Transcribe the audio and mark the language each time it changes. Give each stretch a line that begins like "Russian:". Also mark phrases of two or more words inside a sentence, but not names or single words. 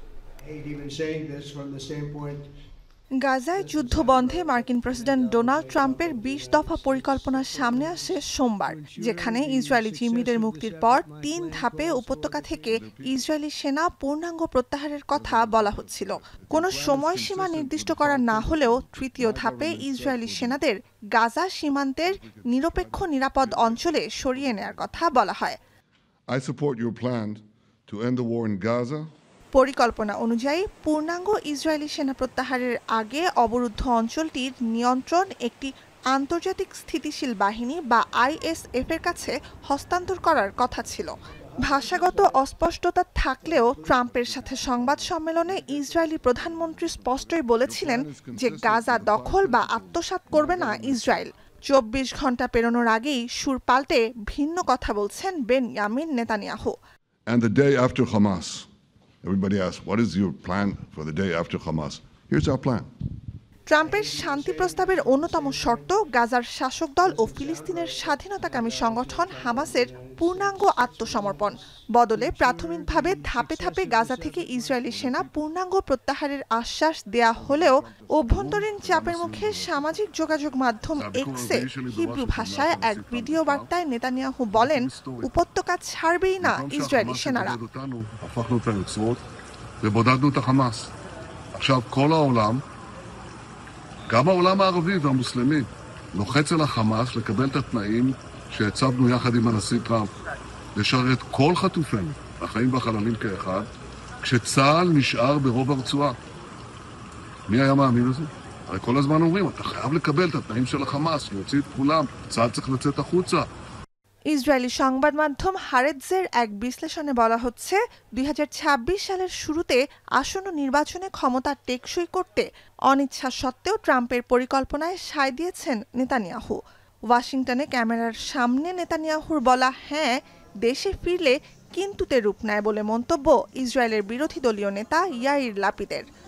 Bangla: গাজায় যুদ্ধ বন্ধে মার্কিন প্রেসিডেন্ট ডোনাল্ড ট্রাম্পের ২০ দফা পরিকল্পনার সামনে আসে সোমবার, যেখানে ইসরায়েলি জিম্মিদের মুক্তির পর ৩ ধাপে উপত্যকা থেকে ইসরায়েলি সেনা পূর্ণাঙ্গ প্রত্যাহারের কথা বলা হচ্ছিল। কোনো সময়সীমা নির্দিষ্ট করা না হলেও তৃতীয় ধাপে ইসরায়েলি সেনাদের গাজা সীমান্তের নিরপেক্ষ নিরাপদ অঞ্চলে সরিয়ে নেয়ার কথা বলা হয়।
English: I support your plan to end the war in Gaza.
Bangla: পরিকল্পনা অনুযায়ী পূর্ণাঙ্গ ইসরায়েলি সেনা প্রত্যাহারের আগে অবরুদ্ধ অঞ্চলটির নিয়ন্ত্রণ একটি আন্তর্জাতিক স্থিতিশীল বাহিনী বা ISF এর কাছে হস্তান্তর করার কথা ছিল। ভাষাগত অস্পষ্টতা থাকলেও ট্রাম্পের সাথে সংবাদ সম্মেলনে ইসরায়েলি প্রধানমন্ত্রী স্পষ্টই বলেছিলেন যে গাজা দখল বা আত্মসাৎ করবে না ইসরায়েল। ২৪ ঘন্টা পেরোনোর আগেই সুর পাল্টে ভিন্ন কথা বলছেন বেনয়ামিন নেতানিয়াহু।
English: And the day after Hamas. Everybody asks, what is your plan for the day after Hamas? Here's our plan.
Bangla: ট্রাম্পের শান্তি প্রস্তাবের অন্যতম শর্ত গাজার শাসক দল ও ফিলিস্তিনের স্বাধীনতাকামী সংগঠন হামাসের পূর্ণাঙ্গ আত্মসমর্পণ, বদলে প্রাথমিকভাবে ধাপে ধাপে গাজা থেকে ইসরায়েলি সেনা পূর্ণাঙ্গ প্রত্যাহারের আশ্বাস দেয়া হলেও অভ্যন্তরীণ চাপের মুখে সামাজিক যোগাযোগ মাধ্যম এক্সে হিব্রু ভাষায় এক ভিডিও বার্তায় নেতানিয়াহু বলেন, উপত্যকা ছাড়বেই না ইসরায়েলি সেনারা।
Hebrew: גם העולם הערבי והמוסלמי לוחץ על החמאס לקבל את התנאים שהצבנו יחד עם הנשיא טראמפ, לשרת כל חטופינו החיים והחללים כאחד, כשצה"ל נשאר ברוב הרצועה. מי היה מאמין לזה? הרי כל הזמן אומרים, אתה חייב לקבל את התנאים של החמאס, להוציא את כולם, צה"ל צריך לצאת החוצה.
Bangla: ইসরায়েলি সংবাদ মাধ্যম হারেৎজের এক বিশ্লেষণে বলা হচ্ছে 2026 সালের শুরুতে আসন্ন নির্বাচনে ক্ষমতা টেকসই করতে অনিচ্ছা সত্ত্বেও ট্রাম্পের পরিকল্পনায় সায় দিয়েছেন নেতানিয়াহু। ওয়াশিংটনে ক্যামেরার সামনে নেতানিয়াহুর বলা হ্যাঁ দেশে ফিরলে কিন্তুতে রূপ নেয় বলে মন্তব্য ইসরায়েলের বিরোধী দলীয় নেতা ইয়াইর লাপিদের।